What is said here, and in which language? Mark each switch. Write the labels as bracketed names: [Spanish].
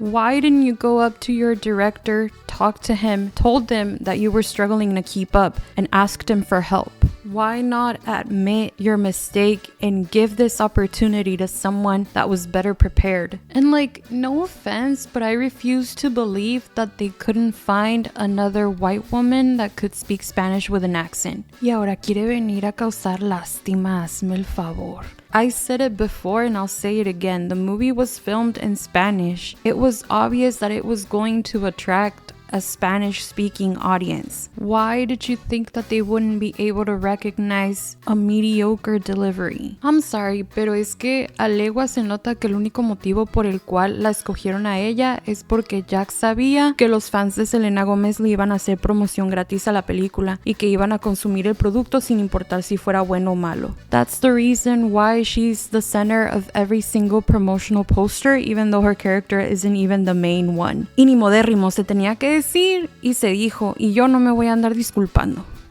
[English] Why didn't you go up to your director, talk to him, told them that you were struggling to keep up, and asked him for help? Why not admit your mistake and give this opportunity to someone that was better prepared? And like, no offense, but I refuse to believe that they couldn't find another white woman that could speak Spanish with an accent. [Spanish] Y ahora quiere venir a causar lástima, hazme el favor. [English] I said it before and I'll say it again. The movie was filmed in Spanish. It was obvious that it was going to attract a Spanish-speaking audience. Why did you think that they wouldn't be able to recognize a mediocre delivery? I'm sorry, [Spanish] pero es que a legua se nota que el único motivo por el cual la escogieron a ella es porque Jack sabía que los fans de Selena Gomez le iban a hacer promoción gratis a la película y que iban a consumir el producto sin importar si fuera bueno o malo. [English] That's the reason why she's the center of every single promotional poster, even though her character isn't even the main one. [Spanish] Y ni modérrimo, se tenía que decir y se dijo, y yo no me voy a andar disculpando.